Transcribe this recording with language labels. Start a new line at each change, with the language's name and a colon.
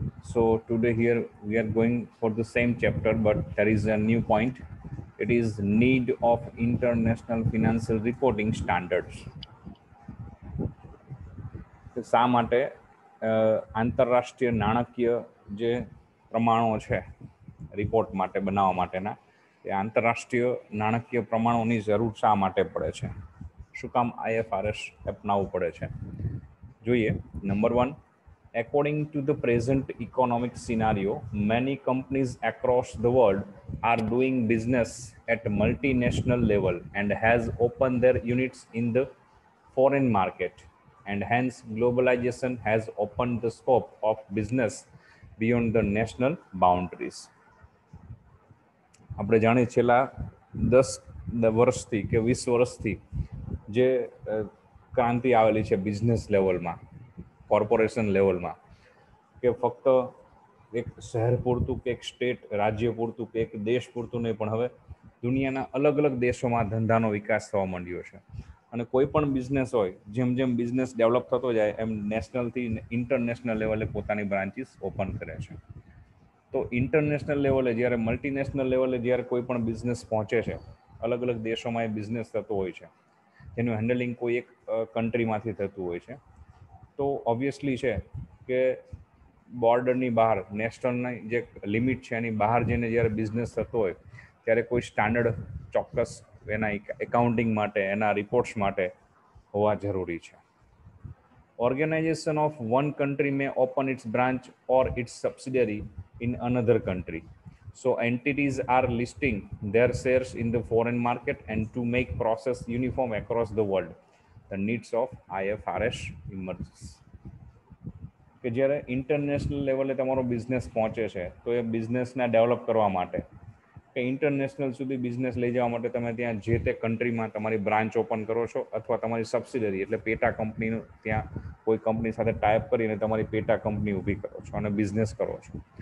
English: So today here we are going for the same chapter, but there is a new point. It is need of international financial reporting standards.
Gujarati: શા માટે આંતરરાષ્ટ્રીય નાણાકીય જે પ્રમાણો છે report માટે બનાવવા માટેના, એ આંતરરાષ્ટ્રીય નાણાકીય પ્રમાણોની જરૂર શા માટે પડે છે, શું કામ IFRS અપનાવવું પડે છે, જોઈએ.
English: Number 1, according to the present economic scenario, many companies across the world are doing business at multinational level and has opened their units in the foreign market, and hence globalization has opened the scope of business beyond the national boundaries.
Gujarati: આપણે જાણીએ છેલ્લા 10 વર્ષથી કે 20 વર્ષથી જે ક્રાંતિ આવેલી છે બિઝનેસ લેવલમાં, કોર્પોરેશન લેવલમાં, કે ફક્ત એક શહેર પૂરતું કે એક સ્ટેટ રાજ્ય પૂરતું કે એક દેશ પૂરતું નહીં, પણ હવે દુનિયાના અલગ અલગ દેશોમાં ધંધાનો વિકાસ થવા માંડ્યો છે. અને કોઈ પણ બિઝનેસ હોય, જેમ જેમ બિઝનેસ ડેવલપ થતો જાય એમ નેશનલથી ઇન્ટરનેશનલ લેવલે પોતાની બ્રાન્ચીસ ઓપન કરે છે. તો ઇન્ટરનેશનલ લેવલે જ્યારે મલ્ટીનેશનલ લેવલે જ્યારે કોઈ પણ બિઝનેસ પહોંચે છે, અલગ અલગ દેશોમાં એ બિઝનેસ થતો હોય છે, જેનું હેન્ડલિંગ કોઈ એક કન્ટ્રીમાંથી થતું હોય છે, તો ઓબ્વિયસલી છે કે બોર્ડરની બહાર, નેશનલની જે લિમિટ છે એની બહાર જઈને જ્યારે બિઝનેસ થતો હોય ત્યારે કોઈ સ્ટાન્ડર્ડ ચોક્કસ એના એકાઉન્ટિંગ માટે, એના રિપોર્ટ્સ માટે હોવા જરૂરી છે.
English: Organization of one country may open its branch or its subsidiary in another country. So entities are listing their shares in the foreign market, and to make process uniform across the world, the needs of IFRS emerges.
Gujarati: કે જ્યારે international લેવલે તમારો business પહોંચે છે, તો એ બિઝનેસને develop કરવા માટે કે ઇન્ટરનેશનલ સુધી બિઝનેસ લઈ જવા માટે તમે ત્યાં જે તે કન્ટ્રીમાં તમારી બ્રાન્ચ ઓપન કરો છો, અથવા તમારી સબસિડરી એટલે પેટા કંપનીનું ત્યાં કોઈ કંપની સાથે ટાઈપ કરીને તમારી પેટા કંપની ઊભી કરો છો અને બિઝનેસ કરો છો.